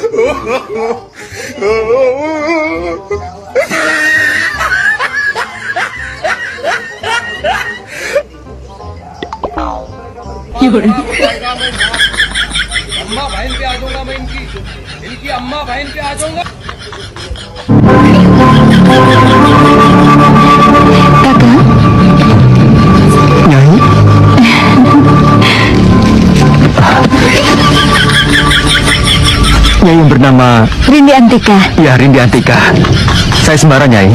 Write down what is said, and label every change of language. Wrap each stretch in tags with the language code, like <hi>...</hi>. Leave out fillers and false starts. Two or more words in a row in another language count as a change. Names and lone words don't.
<hi>अम्मा बहन पे आ जाऊंगा मैं इनकी अम्मा बहन पे आ जाऊंगा.</hi> <id>Kakak, Nyai? Nyai yang bernama... Rindi Antika. Ya, Rindi Antika. Saya Sembara, Nyai.</id>